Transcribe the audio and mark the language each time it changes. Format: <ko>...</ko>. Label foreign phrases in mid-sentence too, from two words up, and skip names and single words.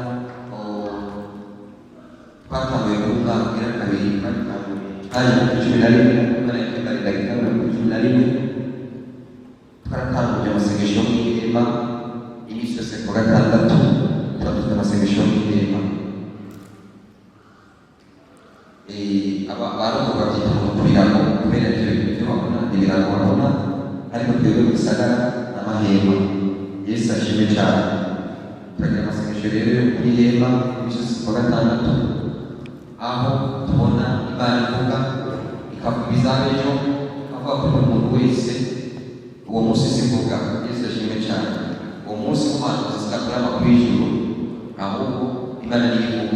<rn>Twatanguye mu mwaka wa kabiri hari cumi na rimwe twaratanguye amasengesho y'ihema iminsi yose ku gatandatu, tuba dufite amasengesho y'ihema. Abarundi babyita mu birago kubera ibyo babona, ibirago babona, ariko twebwe mu gisagara n'amahema. Yesu ashimwe cyane. Turagira amasengesho rero yo kuri ihema iminsi yose ku gatandatu, aho tubona Imana ivuga ikavuga ibizaba ejo, avuga kuri buri muntu wese. Uwo munsi sivuga, Yesu ashimwe cyane. Uwo munsi Imana zizakora amakuru y'ijuru, ahubwo Imana niyo ivuga.</rn>